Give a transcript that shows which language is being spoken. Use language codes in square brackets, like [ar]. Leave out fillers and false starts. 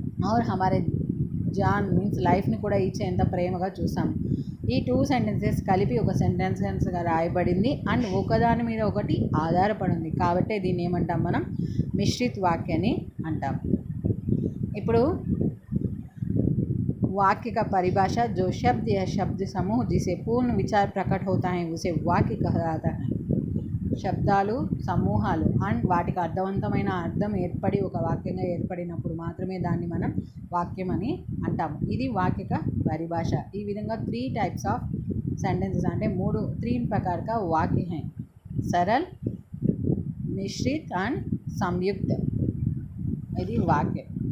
[hi] और हमारे [te] John means లైఫ్ని కూడా ఇచ్చేంత ప్రేమగా చూస్తాము. ఈ 2 సెంటెన్సెస్ కలిపి ఒక సెంటెన్స్గా రాయబడింది అండ్ ఒకదాని మీద ఒకటి ఆధారపడింది. కాబట్టి దీన్ని ఏమంటాం మనం మిశ్రిత వాక్యాన్ని అంటాం. ఇప్పుడు [hi] वाक्य का परिभाषा जो शब्द या शब्द समूह जिसे पूर्ण विचार प्रकट होता है उसे वाक्य कहलाता है. [te] శబ్దాలు సమూహాలు అండ్ వాటికి అర్థవంతమైన అర్థం ఏర్పడి ఒక వాక్యంగా ఏర్పడినప్పుడు మాత్రమే దాన్ని మనం వాక్యం అని అంటాము. ఇది వాక్యక పరిభాష. ఈ విధంగా 3 టైప్స్ ఆఫ్ సెంటెన్సెస్ అంటే [hi] 3 प्रकार का वाक्य हैं. [te] सरल, మిశ్రిత్ అండ్ సంయుక్త. ఇది వాక్యం.